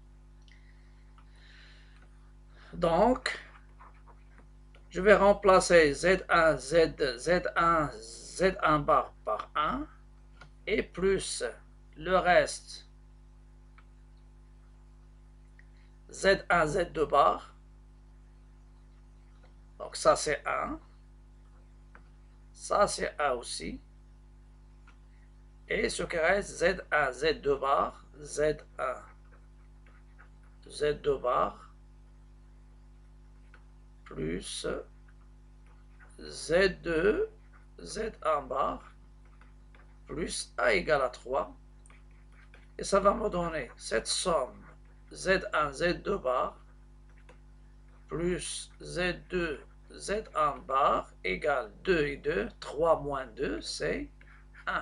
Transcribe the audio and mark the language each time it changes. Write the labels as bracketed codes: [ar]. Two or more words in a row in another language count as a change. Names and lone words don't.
[fr] Donc, je vais remplacer Z1, Z1, Z1 bar par 1 et plus le reste Z1, Z2 bar. Donc ça c'est 1. Ça c'est 1 aussi. Et ce qui reste Z1, Z2 bar, Z1, Z2 bar, plus Z2, Z1 bar, plus A égale à 3. Et ça va me donner cette somme Z1, Z2 bar, plus Z2, Z1 bar, égale 2 et 2, 3 moins 2, c'est 1.